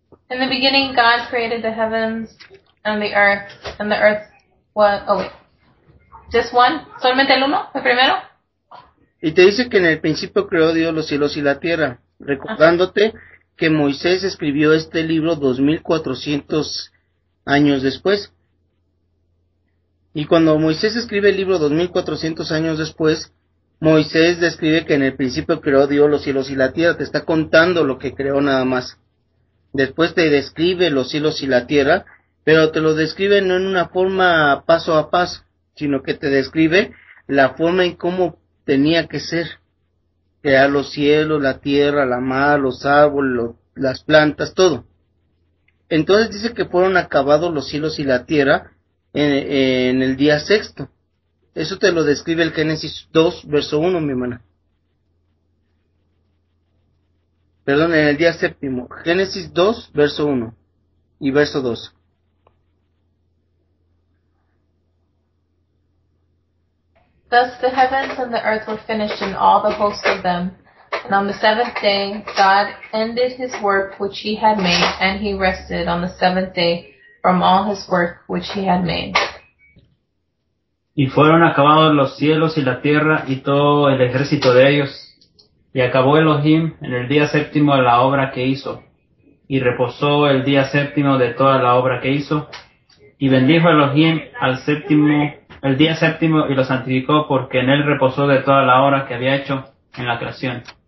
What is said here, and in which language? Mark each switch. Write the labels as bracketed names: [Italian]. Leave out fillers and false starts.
[English] In the beginning, God created the heavens and the earth, and the earth was... Oh, wait. Just one? [Spanish] ¿Solamente el uno? ¿El primero? Y te dice que en el principio creó Dios los cielos y la tierra, recordándote que Moisés escribió este libro 2,400 años después. Y cuando Moisés escribe el libro 2,400 años después, Moisés describe que en el principio creó Dios los cielos y la tierra, te está contando lo que creó nada más. Después te describe los cielos y la tierra, pero te lo describe no en una forma paso a paso, sino que te describe la forma en cómo tenía que ser. Crear los cielos, la tierra, la mar, los árboles, las plantas, todo. Entonces dice que fueron acabados los cielos y la tierra en el día sexto. Eso te lo describe el Génesis 2, verso 1, mi hermana. Perdón, en el día séptimo. Génesis 2, verso 1 y verso 2. [English] Thus the heavens and the earth were finished and all the host of them. And on the seventh day, God ended his work which he had made, and he rested on the seventh day from all his work which he had made. [Spanish] Y fueron acabados los cielos y la tierra y todo el ejército de ellos. Y acabó Elohim en el día séptimo de la obra que hizo. Y reposó el día séptimo de toda la obra que hizo. Y bendijo Elohim al séptimo, el día séptimo, y lo santificó porque en él reposó de toda la obra que había hecho en la creación.